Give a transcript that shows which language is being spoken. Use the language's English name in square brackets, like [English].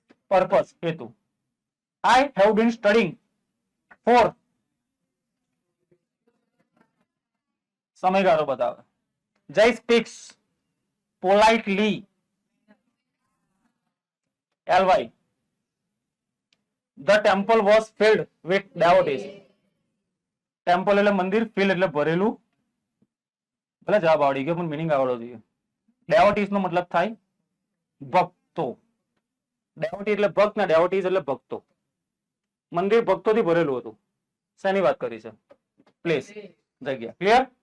[Gujarati] Purpose, હેતુ. [English] I have been studying for, [Gujarati] સમયગાળો બતાવે. [English] Jay speaks politely, LY. The temple was filled with devotees. [Gujarati] Temple એટલે મંદિર, ફિલ એટલે ભરેલું. ભલે જવાબ આવડી ગયો પણ મિનિંગ આવડવો જોઈએ. ડેવોટીઝ નો મતલબ થાય ભક્તો. ડેવોટી એટલે ભક્ત ને ડેવોટીઝ એટલે ભક્તો. મંદિર ભક્તોથી ભરેલું હતું. શેની વાત કરી છે? પ્લેસ, જગ્યા. ક્લિયર?